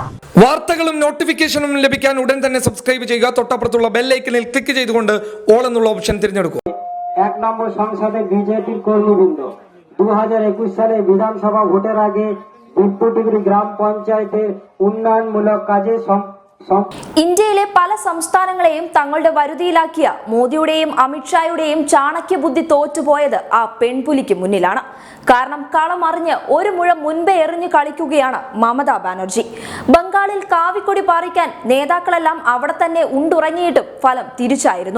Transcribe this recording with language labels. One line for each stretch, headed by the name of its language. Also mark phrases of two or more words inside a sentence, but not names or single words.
Malayalam: വാർത്തകളും നോട്ടിഫിക്കേഷനും ലഭിക്കാൻ ഉടൻ തന്നെ സബ്സ്ക്രൈബ് ചെയ്യുക. തൊട്ടപ്പുറത്തുള്ള ബെൽ ഐക്കണിൽ ക്ലിക്ക് ചെയ്തുകൊണ്ട് ഓൾ എന്നുള്ള ഓപ്ഷൻ തിരഞ്ഞെടുക്കുക.
Bangla: 1 নম্বর সংসদে বিজেপির কর্মীবৃন্দ 2021 সালে বিধানসভা ভোটের আগে বিপুটিগুড়ি গ্রাম পঞ্চায়েতের উন্নয়নমূলক কাজে
Malayalam: ഇന്ത്യയിലെ പല സംസ്ഥാനങ്ങളെയും തങ്ങളുടെ വരുതിയിലാക്കിയ മോദിയുടെയും അമിത്ഷായുടെയും ചാണക്യ ബുദ്ധി തോറ്റുപോയത് ആ പെൺപുലിക്ക് മുന്നിലാണ്. കാരണം കളമറിഞ്ഞ് ഒരു മുഴ മുൻപേ എറിഞ്ഞു കളിക്കുകയാണ് മമതാ ബാനർജി. ബംഗാളിൽ കാവിക്കൊടി പാറിക്കാൻ നേതാക്കളെല്ലാം അവിടെ തന്നെ ഉണ്ടുറങ്ങിയിട്ടും ഫലം തിരിച്ചായിരുന്നു.